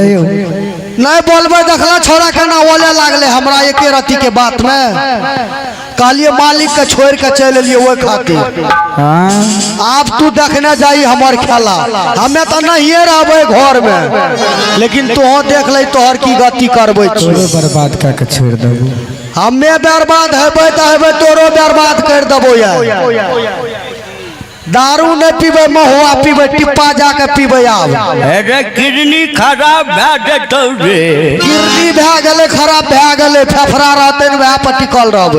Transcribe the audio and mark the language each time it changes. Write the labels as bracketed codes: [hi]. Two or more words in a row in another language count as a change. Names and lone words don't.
[mai] नहीं बोलबे देखला छोरा केना बोले लागले हमरा एके रति के बात में। कहलिए मालिक के छोड़ के चल लिए वो खातिर। आप तू देखने जाई हमार खेला हमें तो नहीं रहबे घर में लेकिन तू देख ले तोहर की गति करबे बर्बाद करके छोड़ देबो। हमें बर्बाद हेबे तो हेबे तोरो बर्बाद कर देबो यार। दारू नहीं पीबे महुआ पीबे टिप्पा जाके पीबे आब। अरे किडनी खराब भए जेतौ रे। किडनी भए गेले खराब भए गेले फेफड़ा रहते न वह पर टिकल रहबे।